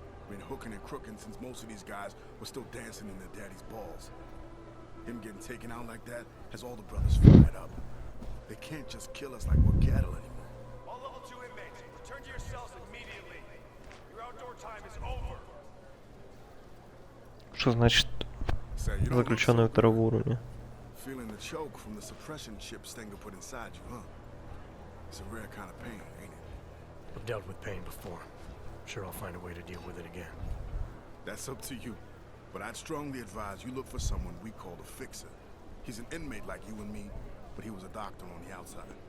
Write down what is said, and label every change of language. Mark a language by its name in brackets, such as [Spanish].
[English] Been hooking and crooking since most of these guys were still dancing in their daddy's balls. Him getting taken out like that has all the brothers fired up. They can't just kill us like we're cattle anymore. All level 2 inmates, return to your cells immediately. Your outdoor time is over. [Russian] Что значит заключенный второго уровня? [English] Feeling the choke from the suppression chip Stenger put inside you, huh? It's a rare kind of pain, ain't it? I've dealt with pain before. Sure, I'll find a way to deal with it again. That's up to you. But I'd strongly advise you look for someone we call a fixer. He's an inmate like you and me, but he was a doctor on the outside.